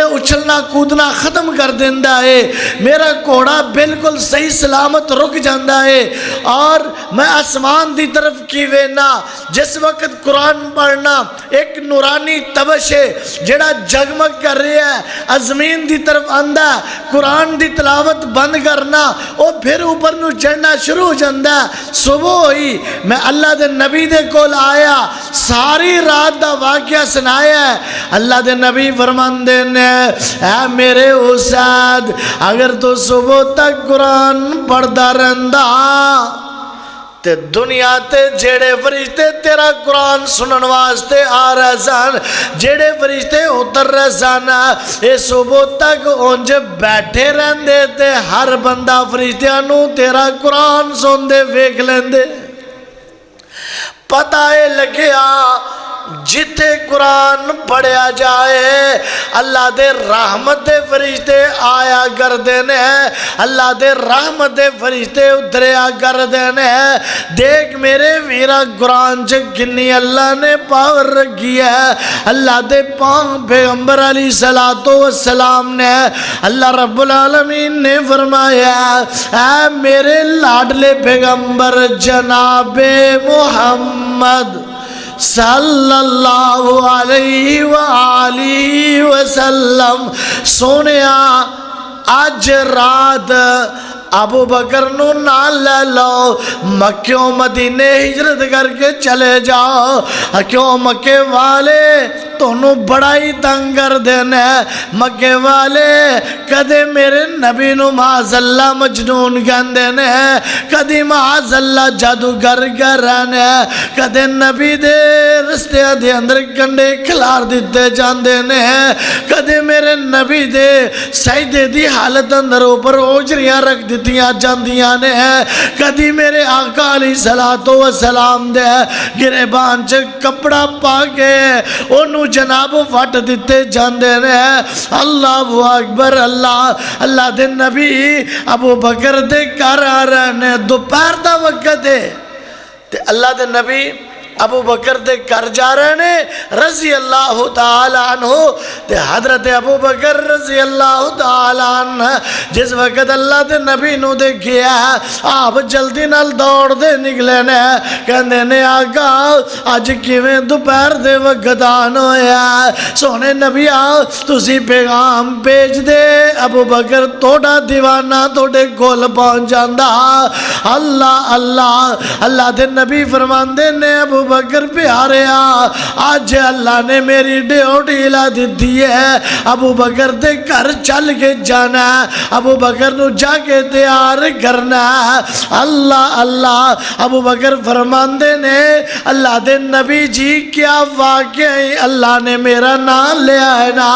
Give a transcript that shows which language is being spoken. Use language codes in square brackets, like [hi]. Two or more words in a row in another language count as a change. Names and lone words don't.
[pa] اچھلنا کودنا ختم کر دیندا ہے، میرا گھوڑا بالکل صحیح سلامت رک جاندا ہے، اور میں آسمان دی طرف کی وینا، جس وقت قرآن پڑھنا ایک نورانی تبش ہے جڑا جگمگ کر رہا ہے، زمین دی طرف آندا ہے، قرآن دی تلاوت بند کرنا وہ پھر اوپر نو چڑھنا شروع ہو جاندا ہے۔ صبح ہوئی میں اللہ دے نبی دے کول آیا، ساری رات دا واقعہ سنایا ہے۔ اللہ دے نبی فرماندے نے اے میرے اسید اگر تو صبح تک قرآن پڑھدا رہندا تے دنیا تے جیڑے فرشتے تیرا قرآن سنن واسطے آ رہے سن، جیڑے فرشتے اتر رہے سن، اے صبح تک اونج بیٹھے رہندے تے ہر بندہ فرشتیاں نو تیرا قرآن سندے ویکھ لیندے۔ پتہ ہے لگیا جتے قرآن پڑھیا جائے اللہ دے رحمت دے فرشتے آیا کردے نے، اللہ دے رحمت دے فرشتے اتریا کردے نے۔ دیکھ میرے ویرا قرآن چ کنی اللہ نے پاور رکھی ہے۔ اللہ دے پاک پیغمبر [ar] علیہ السلام [pa] نے، اللہ رب العالمین نے فرمایا اے میرے لاڈلے پیغمبر جناب محمد [ar] صلی اللہ علیہ وآلہ وسلم، [pa] سونیا آج رات ابو بکر نو نال لے لو، مکیوں مدینے ہجرت کر کے چلے جاؤ، کیوں مکے والے تونوں بڑا ہی تنگ کر دینے، مکے والے کدے میرے نبی نو [ar] معاذ اللہ [pa] مجنون کہندے نے، کدی معاذ اللہ جادوگر کہندے نے، کدے نبی دے رستے دے اندر کنڈے کھلار دیتے جاندے نے، کدے میرے نبی دے سجدے دی حالت اندر اوپر اوجریاں رکھ دیتیاں جاندیاں نے، کدی میرے آقا [ar] علیہ السلام [pa] دے گریبان چ کپڑا پا کے انہوں جناب وٹ دیتے جاندے نے۔ [ar] اللہ اکبر، [pa] اللہ دے نبی ابو بکر دے گھر آ رہے نے، دوپہر دا وقت ہے تے اللہ دے نبی ابو بکر دے گھر جا رہے نے [ar] رضی اللہ تعالی عنہ، [pa] تے حضرت ابو بکر [ar] رضی اللہ تعالی عنہ [pa] جس وقت اللہ دے نبی نو دیکھیا آپ جلدی نال دوڑ دے نکلے نے، کہندے نے آقا اج کیویں دوپہر دے وقت آن ہویا، سونے نبی تسی پیغام بھیج دے ابو بکر توڑا دیوانہ توڑے کول پہنچ جاندا۔ اللہ دے نبی فرماندے نے ابو بکر پیارے آج اللہ نے میری ڈیوٹی لا دیتی ہے، ابو بکر دے گھر چل کے جانا، ابو بکر نو جا کے تیار کرنا۔ اللہ ابو بکر فرماندے نے اللہ دے نبی جی کیا واقعی اللہ نے میرا نام لیا ہے نا؟